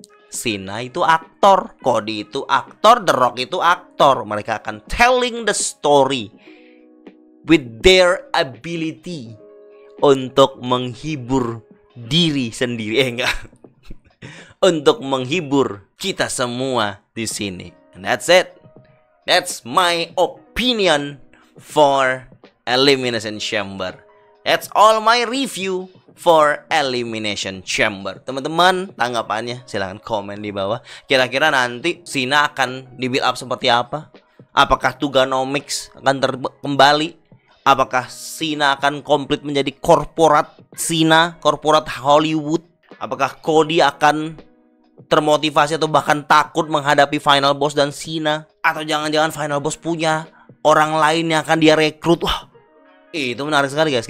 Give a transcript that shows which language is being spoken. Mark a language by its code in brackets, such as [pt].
[id] Cena itu aktor, Cody itu aktor, The Rock itu aktor. Mereka akan [en] telling the story with their ability [id] untuk menghibur diri sendiri. Enggak. Untuk menghibur kita semua di sini. [en] And that's it. That's my opinion for Elimination Chamber. That's all my review for Elimination Chamber. [id] Teman-teman, tanggapannya silahkan komen di bawah. Kira-kira nanti Cena akan di build up seperti apa? Apakah Tuganomics akan kembali? Apakah Cena akan komplit menjadi korporat Cena, korporat Hollywood? Apakah Cody akan termotivasi atau bahkan takut menghadapi Final Boss dan Cena? Atau jangan-jangan Final Boss punya orang lain yang akan dia rekrut? Wah, Itu menarik sekali guys.